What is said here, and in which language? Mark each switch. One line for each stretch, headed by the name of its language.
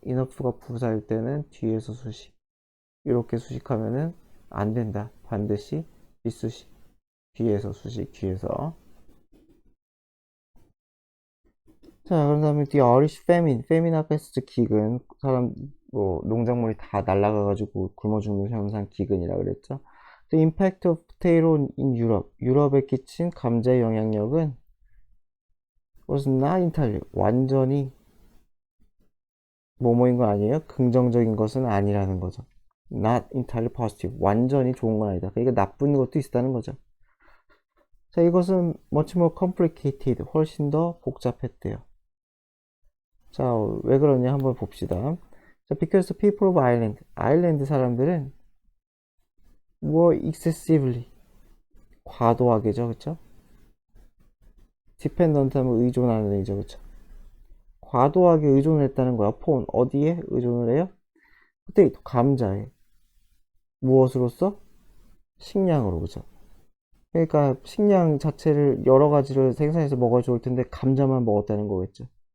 Korean: enough가 부사일 때는 뒤에서 수식 이렇게 수식하면은 안 된다. 반드시 뒷수식 뒤에서 수식 뒤에서. 자, 그런 다음에 the Irish famine. famine 아까 했었죠. 기근. 사람, 뭐, 농작물이 다 날아가가지고 굶어 죽는 현상 기근이라 그랬죠.
English: The impact of potato in Europe.
Korean: 유럽에 끼친 감자의 영향력은
English: was not entirely.
Korean: 완전히 뭐뭐인 건 아니에요. 긍정적인 것은 아니라는 거죠.
English: not entirely positive.
Korean: 완전히 좋은 건 아니다. 그러니까 나쁜 것도 있다는 거죠. 자, 이것은
English: much more complicated.
Korean: 훨씬 더 복잡했대요. 자, 왜 그러냐 한번 봅시다.
English: 자, because the people of Ireland,
Korean: 아일랜드 사람들은
English: were excessively,
Korean: 과도하게죠, 그쵸? dependent 하면 의존하는 의죠, 그쵸? 과도하게 의존했다는 거야. 폰 어디에 의존을 해요? 그때 감자에 무엇으로써? 식량으로, 그죠? 그러니까 식량 자체를 여러 가지를 생산해서 먹어야 좋을 텐데 감자만 먹었다는 거겠죠.